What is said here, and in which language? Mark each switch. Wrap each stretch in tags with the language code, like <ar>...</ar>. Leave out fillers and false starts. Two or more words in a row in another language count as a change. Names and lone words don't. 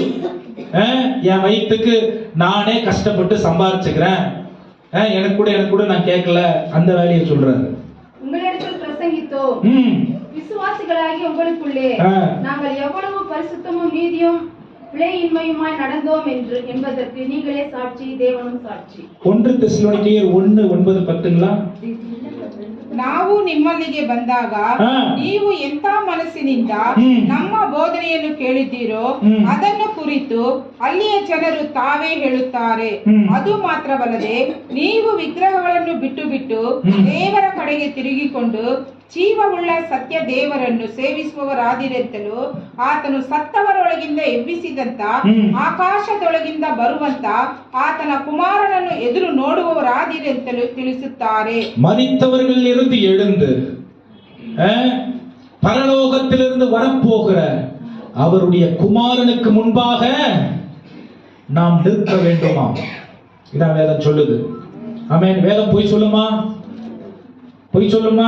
<ta>என் வயிற்றுக்கு நானே கஷ்டப்பட்டு சம்பாரிச்சுக்கிறேன், எனக்கு கூட நான் கேட்கல, அந்த வேலையை சொல்றாரு. உங்களிடத்தில் பிரசங்கித்தோம், விசுவாசிகளாகி உங்களுக்குள்ளே நாங்கள் எவ்வளவு பரிசுத்தமும் நீதியும் பிழையின்மையுமாய் நடந்தோம் என்பதற்கு நீங்களே சாட்சி, தேவனும் சாட்சி. 1 தெசலோனிக்கேயர் 1:9-10.</ta> <kn>ನಾವು ನಿಮ್ಮಲ್ಲಿಗೆ ಬಂದಾಗ ನೀವು ಎಂತ ಮನಸ್ಸಿನಿಂದ ನಮ್ಮ ಬೋಧನೆಯನ್ನು ಕೇಳಿದ್ದೀರೋ ಅದನ್ನು ಕುರಿತು ಅಲ್ಲಿಯ ಜನರು ತಾವೇ ಹೇಳುತ್ತಾರೆ. ಅದು ಮಾತ್ರವಲ್ಲದೆ ನೀವು ವಿಗ್ರಹಗಳನ್ನು ಬಿಟ್ಟು ದೇವರ ಕಡೆಗೆ ತಿರುಗಿಕೊಂಡು ಜೀವವುಳ್ಳ ಸತ್ಯ ದೇವರನ್ನು ಸೇವಿಸುವವರಾದಿರೆಂತಲೂ ಆತನು ಸತ್ತವರೊಳಗಿಂದ ಎಬ್ಬಿಸಿದಂತ ಆಕಾಶದೊಳಗಿಂದ ಬರುವಂತ ಆತನ ಕುಮಾರನನ್ನು ಎದುರು ನೋಡುವವರಾದಿರೆಂತಲೂ ತಿಳಿಸುತ್ತಾರೆ.</kn> <ta>மரித்தவர்களிலிருந்து எழுந்து பரலோகத்திலிருந்து வரப்போகிற அவருடைய குமாரனுக்கு முன்பாக நாம் நிற்க வேண்டுமா? இதான் வேதம் சொல்லுது. ஆமென். வேதம் பொய் சொல்லுமா?</ta>